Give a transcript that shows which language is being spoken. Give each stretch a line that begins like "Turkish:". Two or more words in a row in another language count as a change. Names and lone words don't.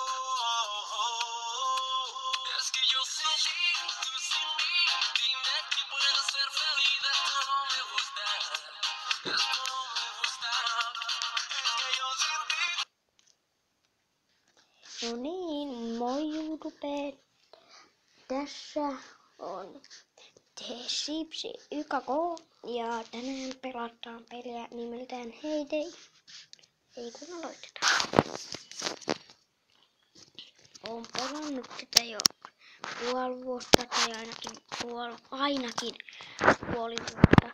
Spanish: Es que yo sin ti, tú sin mí, dime que puedo ser feliz, esto no me gusta, esto no me gusta. Es que yo sin ti.
Finnish: No niin, moi YouTube. Tässä on The Sipsi YKK ja tänään pelataan peliä nimeltään Heyday. Ei kun aloitetaan. Oon pelannut tätä jo puoli vuotta tai ainakin puoli vuotta.